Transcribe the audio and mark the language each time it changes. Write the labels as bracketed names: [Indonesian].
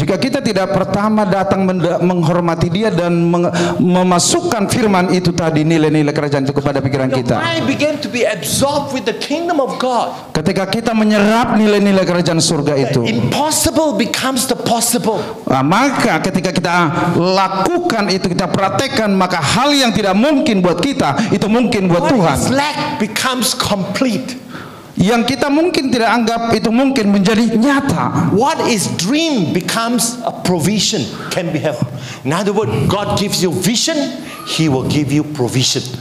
[Indonesian] Jika kita tidak pertama datang menghormati Dia dan memasukkan firman itu tadi, nilai-nilai kerajaan itu kepada pikiran [English] Your [Indonesian] kita. [English] mind begin to be absorbed with the kingdom of God. [Indonesian] Ketika kita menyerap nilai-nilai kerajaan surga itu, [English] Impossible becomes the possible. [Indonesian] maka ketika kita lakukan itu, kita praktekkan, maka hal yang tidak mungkin buat kita itu mungkin buat [English] What [Indonesian] Tuhan. [English] is lack becomes complete. [Indonesian] Yang kita mungkin tidak anggap itu mungkin menjadi nyata. [English] What is dream becomes a provision, can be helped. In other words, God gives you vision, He will give you provision.